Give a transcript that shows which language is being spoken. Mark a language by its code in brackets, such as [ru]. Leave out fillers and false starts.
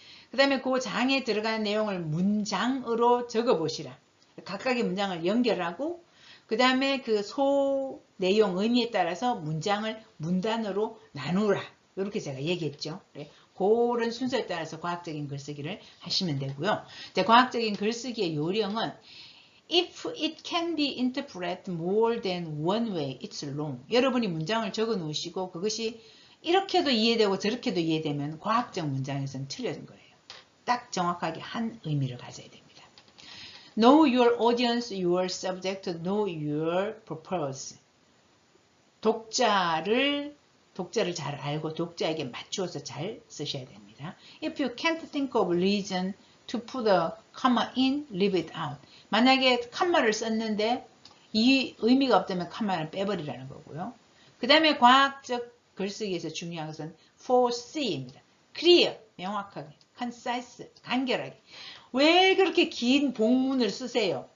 [ko] 그 다음에 그 장에 들어가는 내용을 문장으로 적어보시라. 각각의 문장을 연결하고 그 다음에 그 소 내용 의미에 따라서 문장을 문단으로 나누라. 이렇게 제가 얘기했죠. 그런 순서에 따라서 과학적인 글쓰기를 하시면 되고요. 이제 과학적인 글쓰기의 요령은 [en] If it can be interpreted more than one way, it's wrong. [ko] 여러분이 문장을 적어 놓으시고 그것이 이렇게도 이해되고 저렇게도 이해되면 과학적 문장에서는 틀린 거예요. 딱 정확하게 한 의미를 가져야 됩니다. [en] Know your audience, your subject, know your purpose. [ko] 독자를 잘 알고 독자에게 맞추어서 잘 쓰셔야 됩니다. [en] If you can't think of reason to put a comma in, leave it out. [ko] 만약에 컴마를 썼는데 이 의미가 없다면 컴마를 빼버리라는 거고요. 그 다음에 과학적 글쓰기에서 중요한 것은 4C입니다. Clear, 명확하게, concise, 간결하게. 왜 그렇게 긴 복문을 쓰세요?